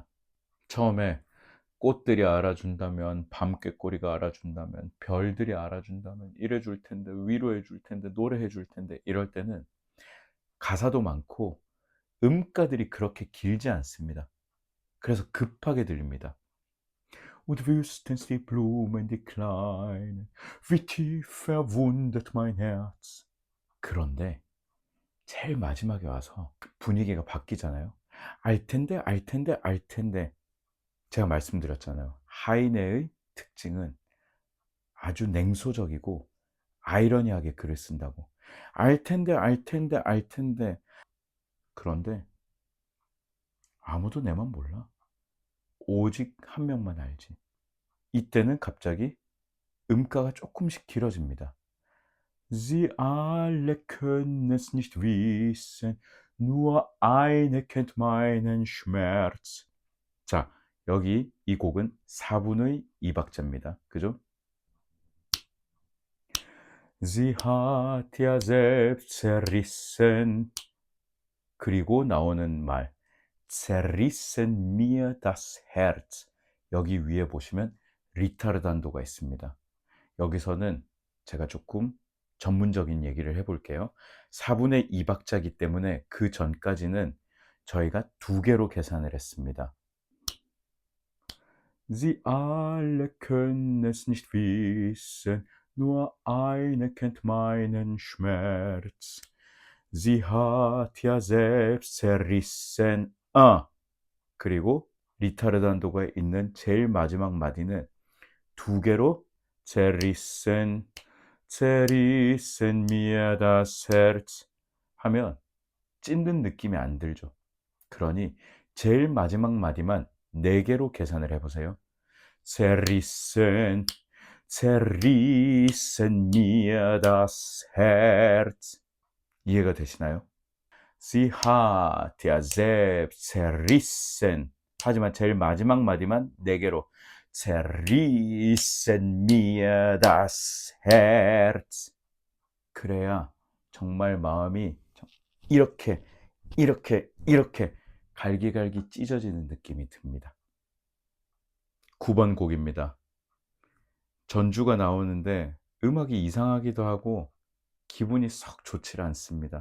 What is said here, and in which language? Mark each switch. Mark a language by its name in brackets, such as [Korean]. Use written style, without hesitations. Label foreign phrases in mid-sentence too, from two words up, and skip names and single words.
[Korean] 처음에 꽃들이 알아준다면, 밤꾀꼬리가 알아준다면, 별들이 알아준다면 이래 줄 텐데, 위로해 줄 텐데, 노래해 줄 텐데 이럴 때는 가사도 많고 음가들이 그렇게 길지 않습니다. 그래서 급하게 들립니다. [German] Und wüssten die Blumen, die kleinen, wie tief verwundet mein Herz. [Korean] 그런데 제일 마지막에 와서 분위기가 바뀌잖아요. 알 텐데, 알 텐데, 알 텐데. 제가 말씀드렸잖아요. 하이네의 특징은 아주 냉소적이고 아이러니하게 글을 쓴다고. 알 텐데, 알 텐데, 알 텐데. 그런데 아무도 내 맘 몰라. 오직 한 명만 알지. 이때는 갑자기 음가가 조금씩 길어집니다. [German] Sie alle können es nicht wissen, nur eine kennt meinen Schmerz. [Korean] 자, 여기 이 곡은 4분의 2박자입니다. 그죠? [German] Sie hat ja selbst zerrissen. [Korean] 그리고 나오는 말 [German] zerrissen mir das Herz. [Korean] 여기 위에 보시면 리타르단도가 있습니다. 여기서는 제가 조금 전문적인 얘기를 해볼게요. 4분의 2박자이기 때문에 그 전까지는 저희가 2개로 계산을 했습니다. [German] Sie alle können es nicht wissen, nur eine kennt meinen Schmerz. Sie hat ja selbst zerrissen. [Korean] 그리고 리타르단도가 있는 제일 마지막 마디는 2개로 [German] zerrissen, zerrissen mir das Herz [Korean] 하면 찢는 느낌이 안 들죠. 그러니 제일 마지막 마디만 4개로 계산을 해 보세요. [German] Zerrissen, zerrissen mir das Herz. [Korean] 이해가 되시나요? [German] Sie hat ja selbst zerrissen. [Korean] 하지만 제일 마지막 마디만 4개로 [German] zerrissen mir das Herz. [Korean] 그래야 정말 마음이 이렇게 이렇게 갈기갈기 찢어지는 느낌이 듭니다. 9번 곡입니다. 전주가 나오는데 음악이 이상하기도 하고 기분이 썩 좋지 않습니다.